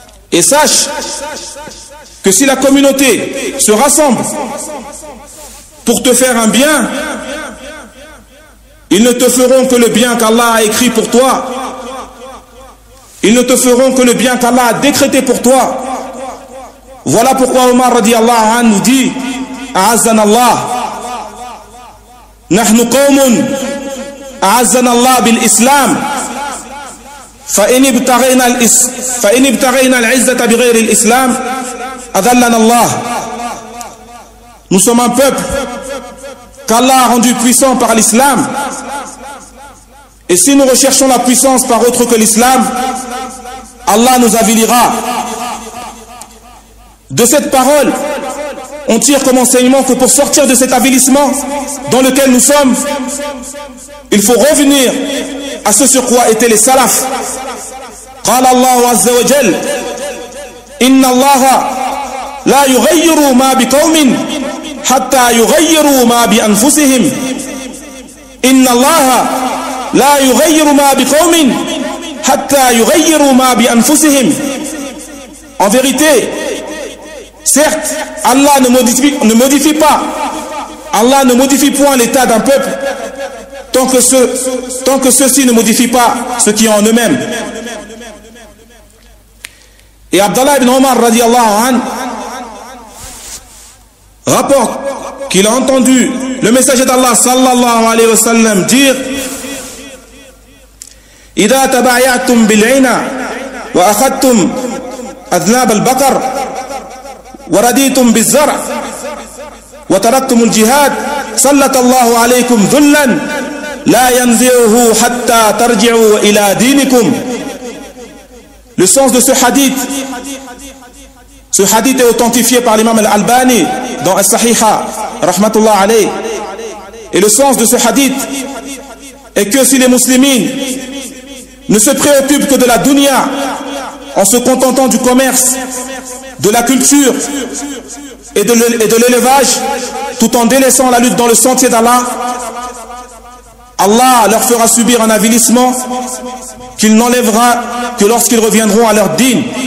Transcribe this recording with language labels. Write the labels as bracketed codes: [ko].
[fr] Et sache que si la communauté se rassemble pour te faire un bien, ils ne te feront que le bien qu'Allah a écrit pour toi. Ils ne te feront que le bien qu'Allah a décrété pour toi. Voilà pourquoi Omar radiallahu anhu nous dit [ar] أعزنا الله نحن قوم أعزنا الله بالإسلام فإن ابتغينا العزة بغير الإسلام أذلنا الله. [fr] Nous sommes un peuple qu'Allah a rendu puissant par l'islam. Et si nous recherchons la puissance par autre que l'islam, Allah nous avilira. De cette parole, on tire comme enseignement que pour sortir de cet avilissement dans lequel nous sommes, il faut revenir à ce sur quoi étaient les salafs. [ar] قال الله عز وجل إن الله لا يغير ما بقوم حتى يغير ما بأنفسهم إن الله لا يغير ما بقوم حتى يغير ما بأنفسهم. [fr] En vérité, certes, Allah ne modifie point l'état d'un peuple tant que ceux-ci ne modifient pas ce qui est en eux-mêmes. Et Abdallah ibn Omar radiallahu anhu rapporte qu'il a entendu le messager d'Allah sallallahu alayhi wa sallam dire [ar] إذا تبايعتم بالعينة وأخذتم أذناب البقر ورديتم بالزرع وتركتم الجهاد سلط الله عليكم ذلا لا ينزعه حتى ترجعوا إلى دينكم. [fr] Le sens de ce hadith est authentifié par l'imam al-Albani dans As-Sahiha rahmatullah alayh. Et le sens de ce hadith est que si les musulmans ne se préoccupent que de la dunya en se contentant du commerce, de la culture et de l'élevage, tout en délaissant la lutte dans le sentier d'Allah, Allah leur fera subir un avilissement qu'il n'enlèvera que lorsqu'ils reviendront à leur din.